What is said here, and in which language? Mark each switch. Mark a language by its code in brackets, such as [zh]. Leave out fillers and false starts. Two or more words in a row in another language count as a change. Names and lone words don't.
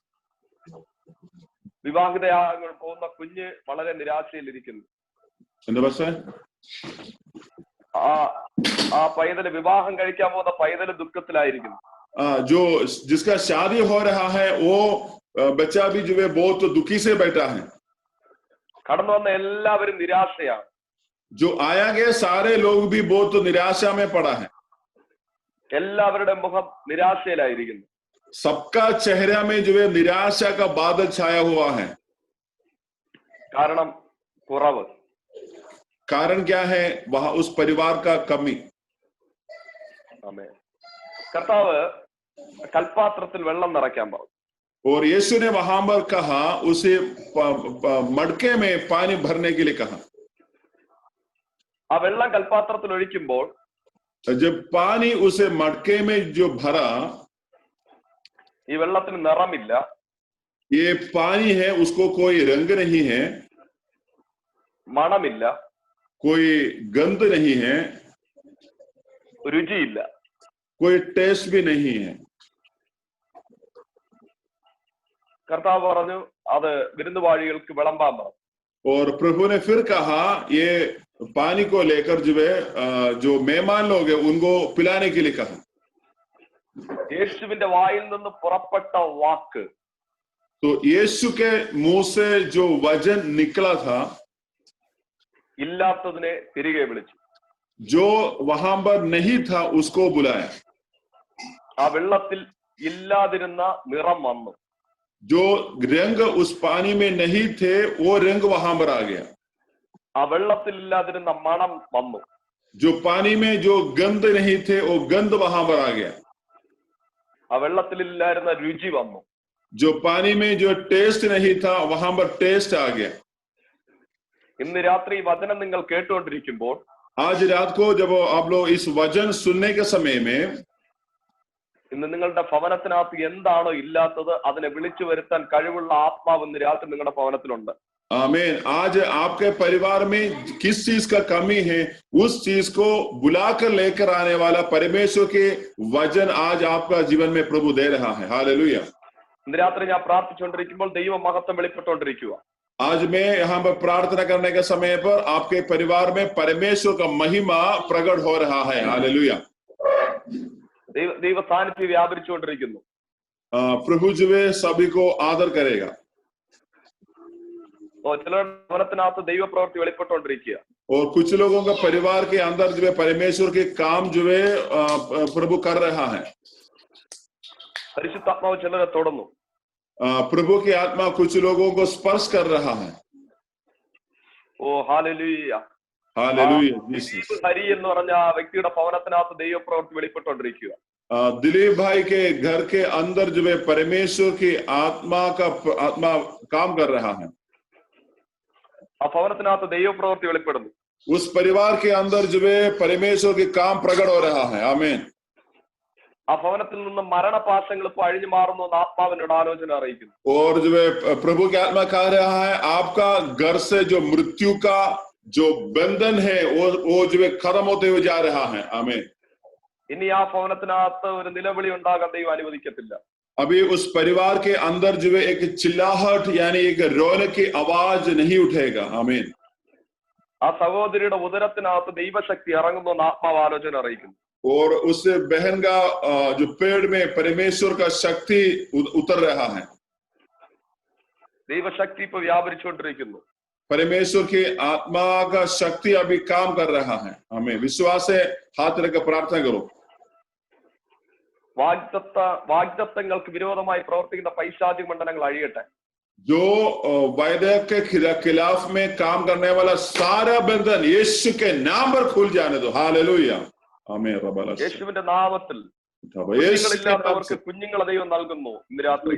[ml] വിവാഹിതയാകാൻ പോകുന്ന കുഞ്ഞ് വളരെ നിരാശയിലിരിക്കുന്നു. ആ പൈതല്, വിവാഹം കഴിക്കാൻ പോകുന്ന പൈതല് ദുഃഖത്തിലായിരിക്കുന്നു. [hi] जो जिसका शादी हो रहा है वो बच्चा भी जो है बहुत दुखी से बैठा है. [ml] കടന്നു വന്ന എല്ലാവരും നിരാശയാണ്. [hi] जो आया गया सारे लोग भी बहुत निराशा में पड़ा है. [ml] എല്ലാവരുടെ മുഖം നിരാശയിലായിരിക്കുന്നു. [hi] सबका चेहरा में जो है निराशा का बादल छाया हुआ है. [ml] കാരണം കുറവ്. [hi] कारण क्या है? वहां उस परिवार का कमी. [ml] ആമേൻ. കർത്താവ് കൽപാത്രത്തിൽ വെള്ളം നിറയ്ക്കാൻ പറഞ്ഞു. [hi] और यीशु ने वहां पर कहा, उसे मटके में पानी भरने के लिए कहा. [ml] ആ വെള്ളം കൽപാത്രത്തിൽ ഒഴിക്കുമ്പോൾ, [hi] जब पानी उसे मटके में जो भरा, [ml] ഈ വെള്ളത്തിന് നിറമില്ല. [hi] ये पानी है उसको कोई रंग नहीं है, [ml] മണമില്ല, [hi] कोई गंध नहीं है, [ml] രുചിയില്ല, [hi] कोई टेस्ट भी नहीं है. [ml] കർത്താവ് പറഞ്ഞു അത് വിരുന്നുവാഴികൾക്ക് വിളമ്പാൻ പറഞ്ഞു. [hi] और प्रभु ने फिर कहा ये पानी को लेकर जो है जो मेहमान लोग हैं उनको पिलाने के लिए कहा. [ml] യേശുവിന്റെ വായിൽ നിന്ന് പുറപ്പെട്ട വാക്ക്, [hi] तो यीशु के मुंह से जो वचन निकला था, [ml] ഇല്ലാത്തതിനെ തിരികെ വിളിച്ചു. [hi] जो वहां पर नहीं था उसको बुलाया. [ml] ആ വെള്ളത്തിൽ ഇല്ലാതിരുന്ന നിറം വന്നു. [hi] जो रंग उस पानी में नहीं थे वो रंग वहां पर आ गया. [ml] ആ വെള്ളത്തിൽ ഇല്ലാതിരുന്ന മണം വന്നു. [hi] जो पानी में जो गंध नहीं थे वो गंध वहां पर आ गया. [ml] ആ വെള്ളത്തിൽ ഇല്ലായിരുന്ന രുചി വന്നു. [hi] जो पानी में जो टेस्ट नहीं था वहां पर टेस्ट आ गया. [ml] ഇന്ന് രാത്രി വചനം നിങ്ങൾ കേട്ടുകൊണ്ടിരിക്കുമ്പോൾ, [hi] आज रात को जब आप लोग इस वचन सुनने के समय में, [ml] ഇന്ന് നിങ്ങളുടെ ഭവനത്തിനകത്ത് എന്താണോ ഇല്ലാത്തത് അതിനെ വിളിച്ചു വരുത്താൻ കഴിവുള്ള ആത്മാവ് ഇന്ന് രാത്രി നിങ്ങളുടെ ഭവനത്തിലുണ്ട്. [hi] आमीन. आज आपके परिवार में किस चीज का कमी है उस चीज को बुलाकर लेकर आने वाला परमेश्वर के वचन आज आपका जीवन में प्रभु दे रहा है. हालेलुया. [ml] ഇന്ന് രാത്രി ഞാൻ പ്രാർത്ഥിച്ചുകൊണ്ടിരിക്കുമ്പോൾ ദൈവ മഹത്വം വെളിപ്പെട്ടുകൊണ്ടിരിക്കുക. [hi] आज मैं यहाँ पर प्रार्थना करने के समय पर आपके परिवार में परमेश्वर का महिमा प्रकट हो रहा है. हालेलुया. [ml] ദൈവ സാന്നിധ്യം വ്യാപരിച്ചുകൊണ്ടിരിക്കുന്നു. [hi] प्रभु जो है सभी को आदर करेगा. [ml] ചിലരുടെ ഭവനത്തിനകത്ത് ദൈവ പ്രവൃത്തി വെളിപ്പെട്ടുകൊണ്ടിരിക്കുക. [hi] और कुछ लोगों का परिवार के अंदर जो है परमेश्वर के काम जो है प्रभु कर रहा है. [ml] പരിശുദ്ധാത്മാവ് ചിലരെ തൊടുന്നു. [hi] प्रभु की आत्मा कुछ लोगों को स्पर्श कर रहा है. [ml] ഓ ഹല്ലേലൂയ. [hi] हालेलुया. जीसस. [ml] ഹരി എന്ന് പറഞ്ഞ ആ വ്യക്തിയുടെ ഭവനത്തിനകത്ത് ദൈവ പ്രവൃത്തി വെളിപ്പെട്ടുകൊണ്ടിരിക്കുക. [hi] दिलीप भाई के घर के अंदर जो है परमेश्वर की आत्मा काम कर रहा है. [ml] ആ ഭവനത്തിനകത്ത് ദൈവ പ്രവൃത്തി വെളിപ്പെടുന്നു. [hi] उस परिवार के अंदर जो है परमेश्वर के काम प्रकट हो रहा है. आमीन. [ml] ആ ഭവനത്തിൽ നിന്ന് മരണപാശങ്ങൾ ഇപ്പോൾ അഴിഞ്ഞു മാറുന്നു എന്ന് ആത്മാവിനോട് ആലോചന അറിയിക്കുന്നു. [hi] और जो है प्रभु की आत्मा कह रहा है आपका घर से जो मृत्यु का जो बंधन है वो जो है खत्म होते हुए जा रहा है. आमीन. [ml] ഇനി ആ ഭവനത്തിനകത്ത് ഒരു നിലവിളി ഉണ്ടാകാൻ ദൈവം അനുവദിക്കത്തില്ല. [hi] अभी उस परिवार के अंदर जो है एक चिल्लाहट यानी एक रोने की आवाज नहीं उठेगा. आमीन. [ml] ആ സഹോദരിയുടെ ഉദരത്തിനകത്ത് ദൈവശക്തി ഇറങ്ങുന്നു എന്ന് ആത്മാവ് ആലോചന അറിയിക്കുന്നു. [hi] और उस बहन का जो पेड़ में परमेश्वर का शक्ति उतर रहा है. [ml] ദൈവശക്തി ഇപ്പൊ വ്യാപരിച്ചുകൊണ്ടിരിക്കുന്നു. [hi] परमेश्वर की आत्मा का शक्ति अभी काम कर रहा है. हमें विश्वास है. हाथ रखकर प्रार्थना करो. [ml] വാഗ്ദത്തങ്ങൾക്ക് വിരോധമായി പ്രവർത്തിക്കുന്ന പൈശാചിക മണ്ഡലങ്ങൾ അഴിയട്ടെ. [hi] जो वायदे के खिलाफ में काम करने वाला सारा बंधन यीशु के नाम पर खुल जाने दो. हालेलुया. आमीन. [ml] യേശുവിന്റെ നാമത്തിൽ കുഞ്ഞുങ്ങളില്ലാത്തവർക്ക് കുഞ്ഞുങ്ങളെ ദൈവം നൽകുന്നു ഇന്ന് രാത്രി.